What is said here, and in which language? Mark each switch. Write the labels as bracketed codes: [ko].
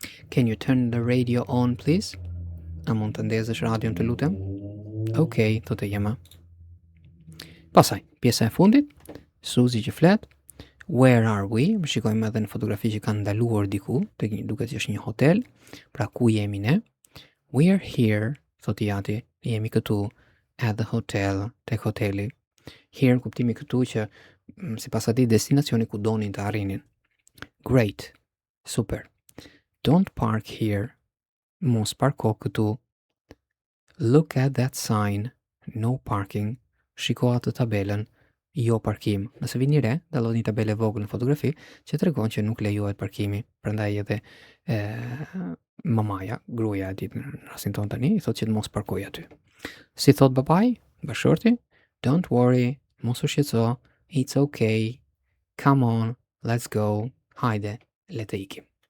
[en] Can you turn the radio on, please? [sq] A mund të ndezësh radion të lutem? Okay, thotë Jema. Pastaj, pjesa e fundit, Suzy që flet. [en] Where are we? [sq] Më shikojmë edhe në fotografi që kanë ndaluar diku, duket që është një hotel. Pra ku jemi ne? [en] We're here, [sq] thotë Jati, jemi këtu, [en] at the hotel, [sq] tek hoteli. Here kuptimi këtu që sipas atij destinacioni ku donin të arrinin. [en] Great, super. Don't park here, [sq] mos parko këtu. [en] Look at that sign, no parking. [sq] Shiko atë tabelën, jo parkim. Nëse vini re, dalloni një tabelë vogël në fotografi që tregon që nuk lejohet parkimi. Prandaj edhe mamaja, gruaja e tij në rastin ton tani, i thotë që të mos parkoj aty. Si thot babai, bashorti, [en] don't worry, [sq] mos u shqetëso, [en] it's okay, come on, let's go, [sq] hajde, le të ikim.